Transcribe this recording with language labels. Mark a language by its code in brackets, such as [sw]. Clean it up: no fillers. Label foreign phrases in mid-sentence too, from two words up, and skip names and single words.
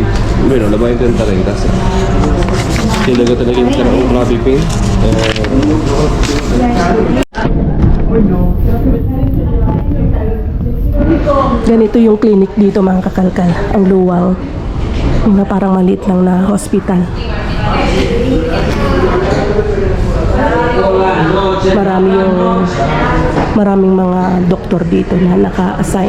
[es] Bueno, lo voy a intentar en casa. Y luego tener que instalar un clavi pin. [tl] Ganito yung clinic dito mga kakalkal. Ang luwang. Yung parang maliit lang na hospital. Maraming mga doktor dito na naka-assign.